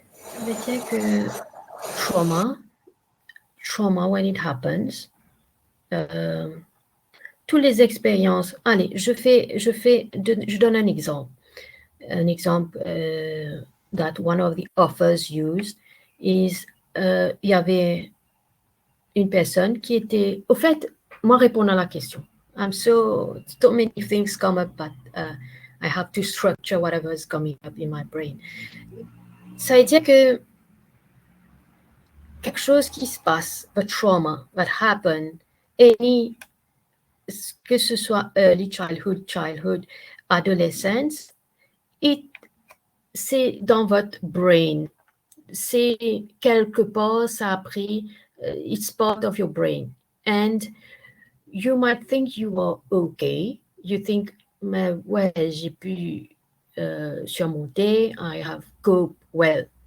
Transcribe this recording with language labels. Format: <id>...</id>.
<fr>Ça veut dire que trauma</fr> <en>when it happens,</en> <fr>toutes les expériences. Allez, je donne un exemple. Un exemple</fr> <en>that one of the authors used</en> <fr>is, il y avait une personne qui était, au fait, moi répondre à la question.</fr> <en>So many things come up, but I have to structure whatever is coming up in my brain.</en> <fr>Ça veut dire que quelque chose qui se passe,</fr> <en>a trauma that happened,</en> <fr>que ce soit</fr> <en>early childhood, adolescence,</en> <fr>c'est dans votre brain. C'est quelque part, ça a pris,</fr> <en>it's part of your brain. And you might think you are okay. You think,</en> <fr>mais ouais, j'ai pu surmonter,</fr> <en>I have coped well.</en>